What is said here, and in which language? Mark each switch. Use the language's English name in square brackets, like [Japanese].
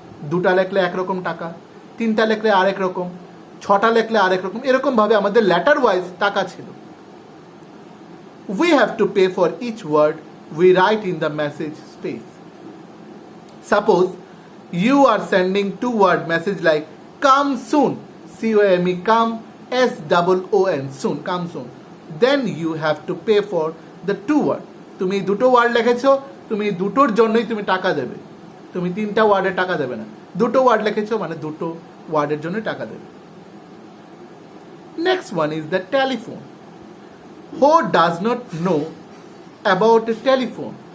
[Bangla] 2টা লেখলে একরকম টাকা, 3টা লেখলে আরেক রকম, 6টা লেখলে আরেক রকম, এরকমভাবে আমাদের লেটার ওয়াইজ টাকা ছিল। [English] We have to pay for each word we write in the message space. Suppose you are sending 2-word message like come soon, COME, come, SOON, soon, come soon. Then you have to pay for the 2 word. [Bangla] তুমি 2টো word লিখেছো, তুমি 2টোর জন্যই তুমি টাকা দেবে, তুমি 3টা ওয়ার্ডের টাকা দেবে না। 2টো ওয়ার্ড লিখেছো মানে 2টো ওয়ার্ডের জন্য টাকা দেবে। [English] Next one is the telephone. Who does not know about a telephone?